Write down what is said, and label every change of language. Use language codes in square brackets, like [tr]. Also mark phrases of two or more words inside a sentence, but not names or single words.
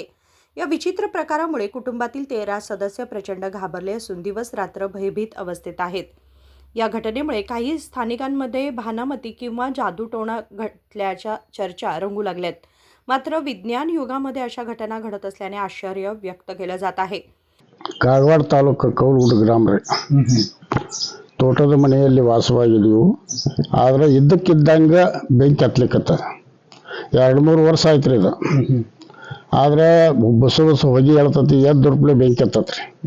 [mr] या विचित्र प्रकारामुळे कुटुंबातील 13 सदस्य प्रचंड घाबरले असून दिवस रात्र भयभीत अवस्थेत आहेत. या घटनेमुळे काही स्थानिकांमध्ये भानामती किंवा जादूटोणा घडल्याच्या चर्चा रंगू लागल्यात. मात्र विज्ञान युगामध्ये अशा घटना घडत असल्याने आश्चर्य व्यक्त केलं जात आहे. [kn] ಕಾಗವಾಡ ತಾಲೂಕು ಕೌಲುಗುಡ್ಡ ಗ್ರಾಮ ರೀ. ತೋಟದ ಮನೆಯಲ್ಲಿ ವಾಸವಾಗಿದ್ದೀವಿ. ಆದರೆ ಇದ್ದಕ್ಕಿದ್ದಂಗೆ ಬೆಂಕಿ ಹತ್ಲಿಕ್ಕತ್ತ 2-3 ವರ್ಷ ಆಯ್ತು ರೀ ಇದು. ಆದರೆ ಬಸ್ಸು ಹೊಗೆ ಹೇಳ್ತತಿ, ಎದ್ದುರ್ಪ್ಲೆ ಬೆಂಕಿ ಹತ್ತತ್ರಿ.